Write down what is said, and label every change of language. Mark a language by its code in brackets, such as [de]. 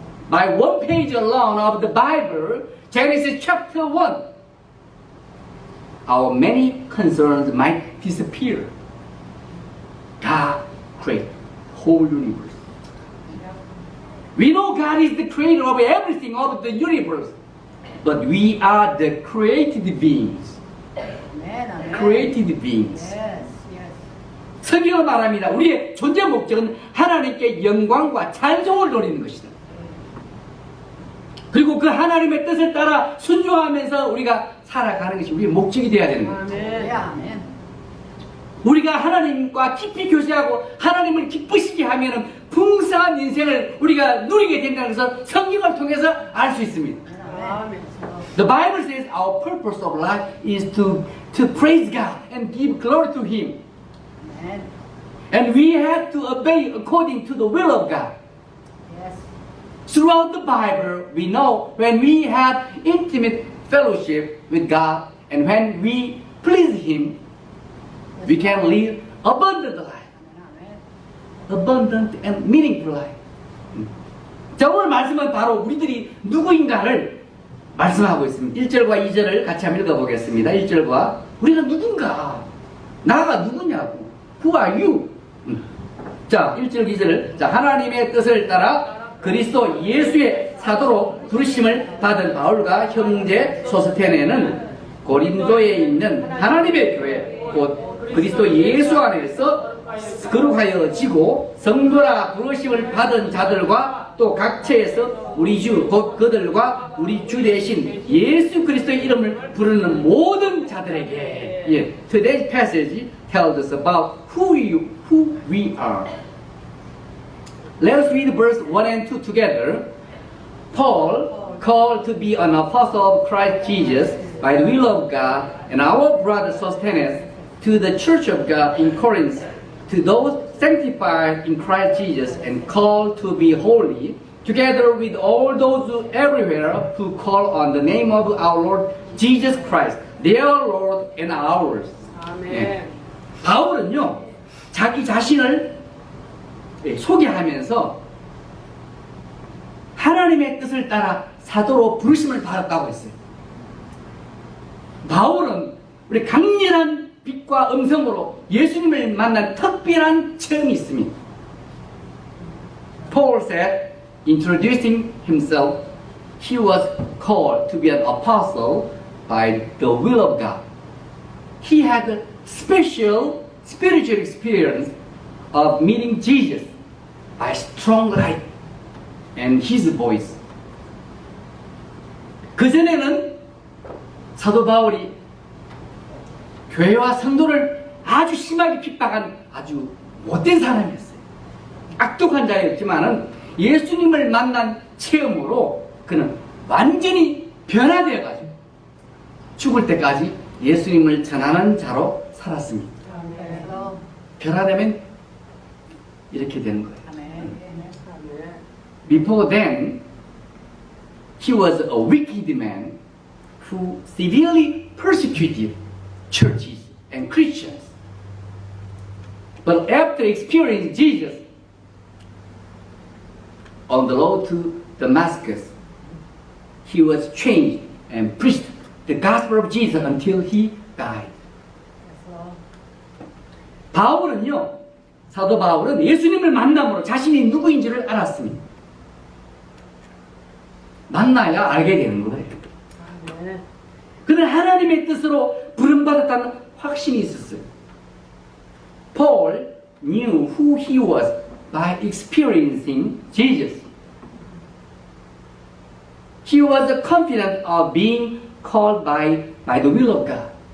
[en] By one page alone of the Bible, Genesis chapter 1, our many concerns might disappear. God created the whole universe. We know God is the creator of everything of the universe, but we are the created beings. Created beings. [ko] 성경은 말합니다. 우리의 존재 목적은 하나님께 영광과 찬송을 돌리는 것이다. 그리고 그 하나님의 뜻을 따라 순종하면서 우리가 살아가는 것이 우리의 목적이 되어야 되는 거예요. 우리가 하나님과 깊이 교제하고 하나님을 기쁘시게 하면 풍성한 인생을 우리가 누리게 된다는 것을 성경을 통해서 알 수 있습니다. [en] The Bible says our purpose of life is to praise God and give glory to Him. And we have to obey according to the will of God. Yes. Throughout the Bible, we know when we have intimate fellowship with God and when we please Him, we can live abundant life. Abundant and meaningful life. [ko] 자, 오늘 말씀은 바로 우리들이 누구인가를 말씀하고 있습니다. 1절과 2절을 같이 한번 읽어보겠습니다. 1절과 우리가 누군가? 나가 누구냐고? [en] Who are you? [ko] 자, 1절, 2절을 자, 하나님의 뜻을 따라 그리스도 예수의 사도로 부르심을 받은 바울과 형제 소스테네는 고린도에 있는 하나님의 교회 곧 그리스도 예수 안에서 거룩하여지고 성도라 부르심을 받은 자들과 또 각처에서 우리 주 곧 그들과 우리 주 대신 예수 그리스도의 이름을 부르는 모든 자들에게 [en] Today's passage tells us about who we are. Let us read verse 1 and 2 together. Paul, called to be an apostle of Christ Jesus by the will of God, and our brother Sosthenes, to the church of God in Corinth, to those sanctified in Christ Jesus and called to be holy, together with all those everywhere who call on the name of our Lord Jesus Christ, their Lord and ours. [ko] 아멘. 바울은요, 자기 자신을 소개하면서 하나님의 뜻을 따라 사도로 부르심을 받았다고 했어요. 바울은 우리 강렬한 빛과 음성으로 예수님을 만난 특별한 체험이 있습니다. [en] Paul said, introducing himself, he was called to be an apostle by the will of God. He had a special spiritual experience of meeting Jesus by strong light and his voice. [ko] 그전에는 사도 바울이 교회와 성도를 아주 심하게 핍박한 아주 못된 사람이었어요. 악독한 자였지만은 예수님을 만난 체험으로 그는 완전히 변화되어가지고 죽을 때까지 예수님을 전하는 자로 살았습니다. 아멘. 변화되면 이렇게 되는 거예요. 아멘. [en] Before then, he was a wicked man who severely persecuted churches and Christians. But after experiencing Jesus on the road to Damascus, he was changed and preached the gospel of Jesus until he died. [ko] 바울은요, 사도 바울은 예수님을 만남으로 자신이 누구인지를 알았습니다. 만나야 알게 되는 거예요. 아멘. 그는 하나님의 뜻으로 부름받았다는 확신이 있었어요. [en] Paul knew who he was by experiencing Jesus. He was confident of being called by the will of God.